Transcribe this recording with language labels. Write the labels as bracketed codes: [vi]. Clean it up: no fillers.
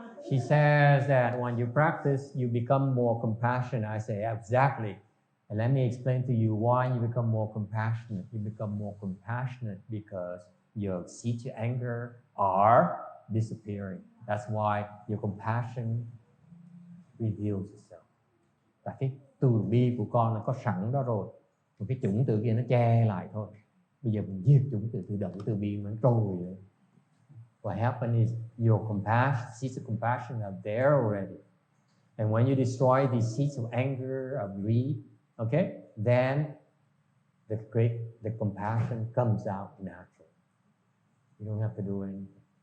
[en] She says that when you practice, you become more compassionate. I say exactly. And let me explain to you why you become more compassionate. You become more compassionate because your seeds of anger are disappearing. That's why your compassion reveals itself. [vi] Tại cái từ bi của con nó có sẵn đó rồi. Một cái chủng tử kia nó che lại thôi. Bây giờ mình diệt chủng tử tự động, từ bi nó trôi rồi. [en] What happened is your compassion, seeds of compassion are there already. And when you destroy these seeds of anger, of greed, okay, then the compassion comes out naturally. You don't have to do anything.